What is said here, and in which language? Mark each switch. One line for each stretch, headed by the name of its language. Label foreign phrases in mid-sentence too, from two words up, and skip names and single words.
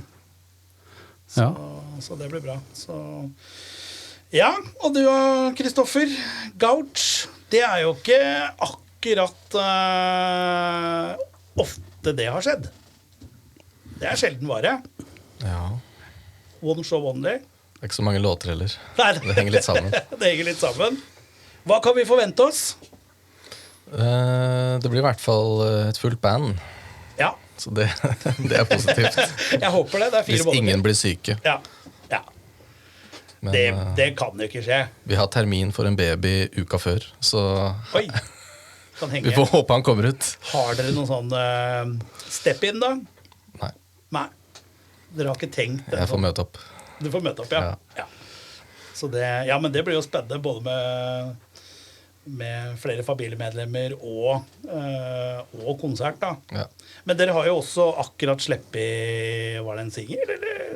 Norwegian: Ja. Så det blir bra. Så ja, og du Kristoffer Gouch, det er jo ikke akkurat ofte det har skjedd. Det er sjelden vare. Ja.
English: One show only.
Norwegian: Det er ikke så mange låter heller. Nei, Det henger litt sammen. det henger litt sammen. Hva kan vi forvente oss? Det blir i hvert fall et fullt band, Ja, så det er positivt. jeg håper det. Det er 4 Hvis måneder. ingen blir syke. Ja, ja. Men Det kan jo ikke skje. vi har termin for en baby uka før, så Oi, kan henge. vi får håpe han kommer ut. Har dere noen sånn step-in, da? Nei, Nei. Dere har ikke tenkt det? jeg får møte opp. Du får møte opp, ja. Ja. Så ja, men det blir jo spennende, både med flere familiemedlemmer og konsert, da. Ja. Men dere har jo også akkurat sluppet Var det en singel, eller?